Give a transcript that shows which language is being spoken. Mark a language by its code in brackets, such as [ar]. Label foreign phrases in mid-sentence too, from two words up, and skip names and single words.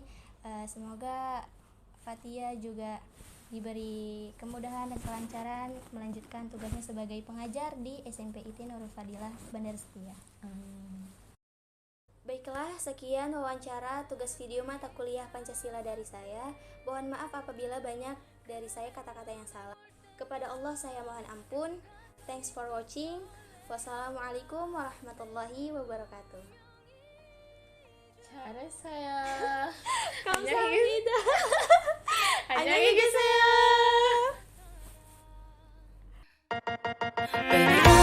[id] Semoga Fatia juga diberi kemudahan dan kelancaran melanjutkan tugasnya sebagai pengajar di SMP IT Nurul Fadilah, Bandar Setia. Baiklah, sekian wawancara tugas video mata kuliah Pancasila dari saya. Mohon maaf apabila banyak dari saya kata-kata yang salah. Kepada Allah saya mohon ampun. [en] Thanks for watching. [ar] والسلام عليكم ورحمة الله وبركاته. [id] Cara saya [ko] 감사합니다. 안녕히 계세요. [en] Baby